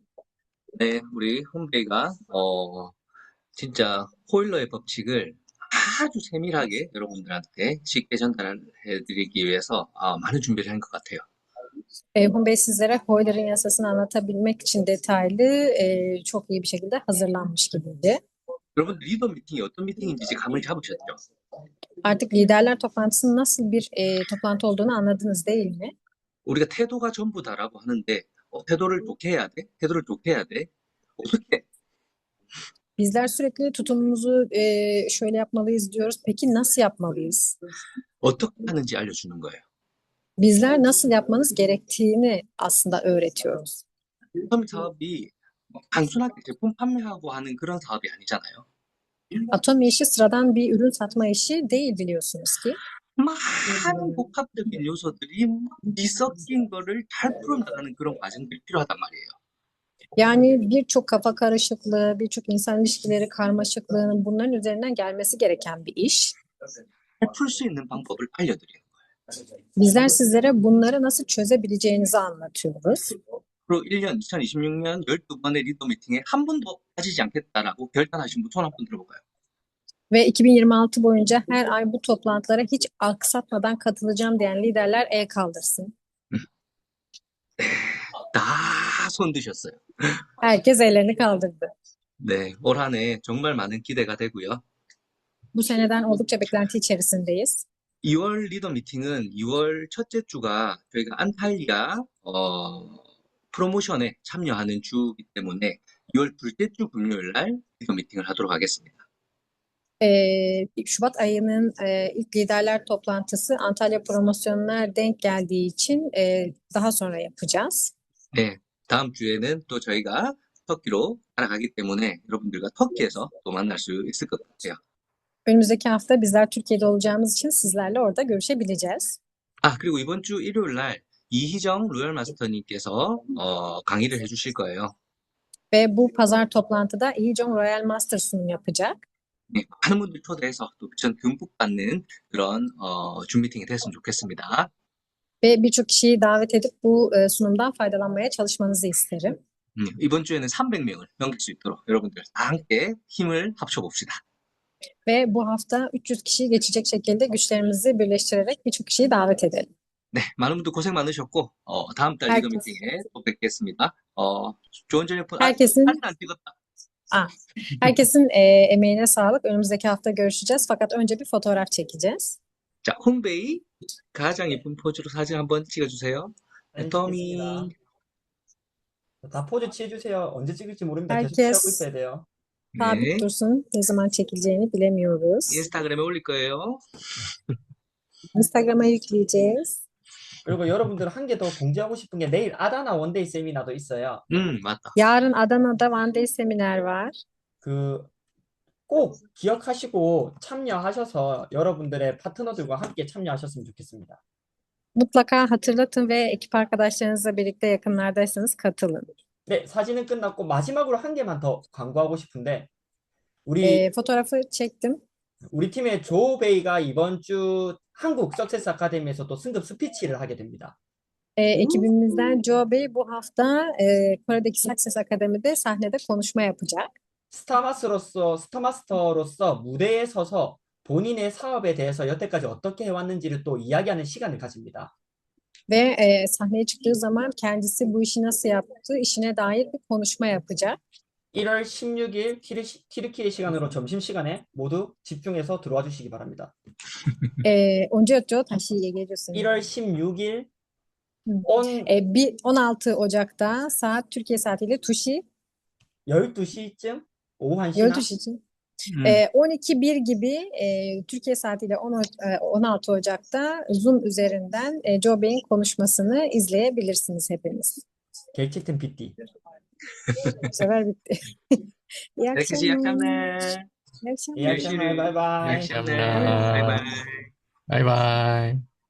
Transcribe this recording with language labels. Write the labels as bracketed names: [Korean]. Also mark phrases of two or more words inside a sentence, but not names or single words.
[Korean] 네, 우리 홈베이가 진짜 호일러의 법칙을 아주 세밀하게 여러분들한테 쉽게 전달해드리기 위해서 많은 준비를 한 것 같아요. [Turkish] Hun Bey sizlere Euler'in yasasını anlatabilmek için detaylı, çok iyi bir şekilde hazırlanmış gibiydi. [Korean] 여러분 리더 미팅이 어떤 미팅인지 이제 감을 잡으셨죠? [Turkish] Artık liderler toplantısının nasıl bir toplantı olduğunu anladınız değil mi? [Korean] 우리가 태도가 전부다라고 하는데 태도를 좋게 해야 돼? 태도를 좋게 해야 돼? 어떻게? [Turkish] Bizler sürekli tutumumuzu şöyle yapmalıyız diyoruz. Peki nasıl yapmalıyız? [Korean] 어떻게 하는지 알려주는 거예요. [Turkish] Bizler nasıl yapmanız gerektiğini aslında öğretiyoruz. [Korean] 처음 사업이 단순하게 제품 판매하고 하는 그런 사업이 아니잖아요. [Turkish] Atom işi sıradan bir ürün satma işi değil biliyorsunuz ki. [Korean] 많은 복합적인 요소들이 막 뒤섞인 거를 잘 풀어나가는 그런 과정들이 필요하단 말이에요. [Turkish] Yani birçok kafa karışıklığı, birçok insan ilişkileri karmaşıklığının bunların üzerinden gelmesi gereken bir iş. [Korean] 잘 풀 수 있는 방법을 알려드리는 거예요. [Turkish] Bizler sizlere bunları nasıl çözebileceğinizi anlatıyoruz. [Korean] 그리고 2026년 12번의 리더 미팅에 한 분도 빠지지 않겠다라고 결단하신 분 손 한 번 들어볼까요? [Turkish] Ve 2026 boyunca her ay bu toplantılara hiç aksatmadan katılacağım diyen liderler el kaldırsın. [Korean] 다 손 드셨어요. [Turkish] Herkes ellerini kaldırdı. [Korean] 네, 올 한 해 정말 많은 기대가 되고요. [Turkish] Bu seneden oldukça beklenti içerisindeyiz. [Korean] 2월 리더 미팅은 6월 첫째 주가 저희가 안탈리아 프로모션에 참여하는 주이기 때문에 6월 둘째 주 금요일 날 리더 미팅을 하도록 하겠습니다. [Turkish] Şubat ayının ilk liderler toplantısı Antalya promosyonuna denk geldiği için daha sonra yapacağız. [Korean] 네, 다음 주에는 또 저희가 터키로 날아가기 때문에 여러분들과 터키에서 또 만날 수 있을 것 같아요. [Turkish] Önümüzdeki hafta bizler Türkiye'de olacağımız için sizlerle orada görüşebileceğiz. [Korean] 그리고 이번 주 일요일 날 이희정 로열 마스터님께서 강의를 해주실 거예요. [Turkish] Ve bu pazar toplantıda Ihijon Royal Master sunum yapacak. [Korean] 네, 많은 분들 초대해서 또 전 듬뿍 받는 그런 줌 미팅이 됐으면 좋겠습니다. [Turkish] Ve birçok kişiyi davet edip bu sunumdan faydalanmaya çalışmanızı isterim. [Korean] 이번 주에는 300명을 넘길 수 있도록 여러분들 다 함께 힘을 합쳐봅시다. [Turkish] Ve bu hafta 300 kişiyi geçecek şekilde güçlerimizi birleştirerek birçok kişiyi davet edelim. [Korean] 네, 많은 분들 고생 많으셨고 다음 달 리더 미팅에 또 뵙겠습니다. 좋은 저녁 [Turkish] herkesin [Korean] 사진 안 찍었다. [Turkish] herkesin emeğine sağlık. Önümüzdeki hafta görüşeceğiz. Fakat önce bir fotoğraf çekeceğiz. [Korean] 자, 홈베이 가장 예쁜 포즈로 사진 한번 찍어주세요. 애터미. 다 포즈 취해주세요. 언제 찍을지 모릅니다. 계속 [Turkish] Herkes [Korean] 취하고 있어야 돼요. [Turkish] sabit [Korean] 네, [Turkish] dursun. Ne zaman çekileceğini bilemiyoruz. [Korean] 인스타그램에 올릴 거예요. [Turkish] Instagram'a yükleyeceğiz. [Korean] 그리고 여러분들 한 개 더 공지하고 싶은 게 내일 아다나 원데이 세미나도 있어요. 맞다. [Turkish] Yarın Adana'da [English] One Day [Turkish] seminer var. [Korean] 그 꼭 기억하시고 참여하셔서 여러분들의 파트너들과 함께 참여하셨으면 좋겠습니다. [Turkish] Mutlaka hatırlatın ve ekip arkadaşlarınızla birlikte yakınlardaysanız katılın. [Korean] 네, 사진은 끝났고 마지막으로 한 개만 더 광고하고 싶은데 우리 [Turkish] Fotoğrafı çektim. [Korean] 우리 팀의 조 베이가 이번 주 한국 석세스 아카데미에서 또 승급 스피치를 하게 됩니다. [Turkish] Ekibimizden Joe Bey bu hafta Kore'deki Success Akademi'de sahnede konuşma yapacak. [Korean] 스타마스터로서 무대에 서서 본인의 사업에 대해서 여태까지 어떻게 해왔는지를 또 이야기하는 시간을 가집니다. [Turkish] Ve sahneye çıktığı zaman kendisi bu işi nasıl yaptığı işine dair bir konuşma yapacak. [Korean] 1월 16일 튀르키예 시간으로 점심시간에 모두 집중해서 들어와 주시기 바랍니다. 언제였죠? 다시 얘기해 주세요. 1월 16일 음. 온 [Turkish] 16 Ocak'ta saat Türkiye saatiyle Tuşi [Korean] 12시쯤 오후 1시나 [Turkish] 12 12-1 gibi Türkiye saatiyle 16 Ocak'ta Zoom üzerinden Joe Bey'in konuşmasını izleyebilirsiniz hepiniz. 겔치튼 PT. Bu sefer bitti. İyi Herkese iyi akşamlar. akşamlar. İyi akşamlar. İyi akşamlar. 바이바이. İyi akşamlar. Bay bay. [Korean] 바이바이.